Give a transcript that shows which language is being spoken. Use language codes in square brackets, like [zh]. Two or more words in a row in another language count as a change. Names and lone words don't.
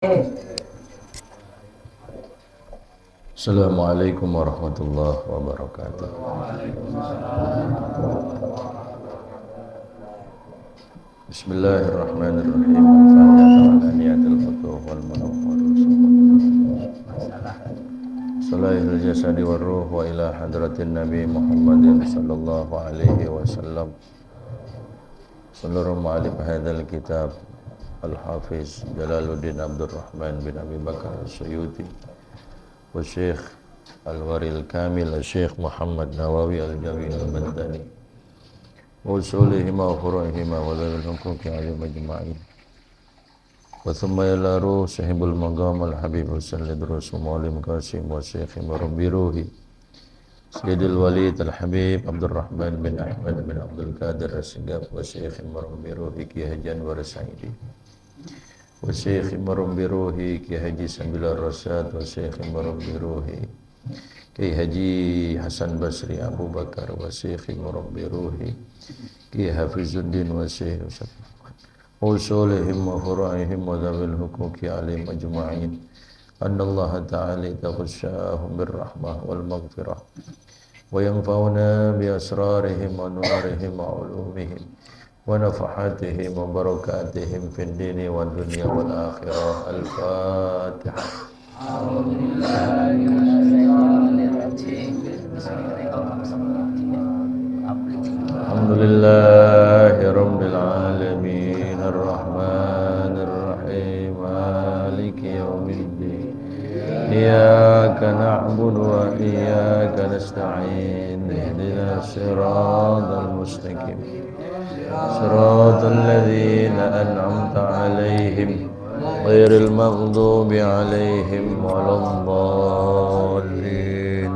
[ar] السلام عليكم ورحمة الله وبركاته. Bismillahirrahmanirrahim. الفاتحة ونية الفتوح والمنور صلاح الجسد والروح وإلى حضرة النبي محمد صلى الله عليه وسلم. Seluruh مؤلف هذا الكتاب الحافظ جلال الدين عبد الرحمن بن أبي بكر السيوطي والشيخ الوارع الكامل الشيخ محمد نووي الجاوي البنتني وأصولهما وفروعهما وللحقوق عليهم أجمعين و ثم إلى روح صاحب المقام الحبيب حسين العيدروس معلم قاسم والشيخ مربي روحي سيد الوالد الحبيب عبد الرحمن بن أحمد بن عبد القادر السقاف والشيخ مربي روحي كي حاجي أنور سعيدي والشيخ مربي روحي كي حاجي سمبل رشاد والشيخ مربي روحي كي حاجي حسن بصري أبو بكر والشيخ مربي روحي كي حفيظ الدين والشيخ أصولهم وفروعهم وذوي الحقوق عليهم أجمعين أن الله تعالى تغشاهم بالرحمة والمغفرة وينفعنا بأسرارهم ونورهم وعلومهم ونفحاتهم وبركاتهم في الدين والدنيا والآخرة. Al-Fatihah. الحمد لله رب العالمين الرحمن الرحيم مالك يوم الدين إياك نعبد وإياك نستعين اهدنا الصراط المستقيم صراط الذين أنعمت عليهم غير المغضوب عليهم ولا الضالين.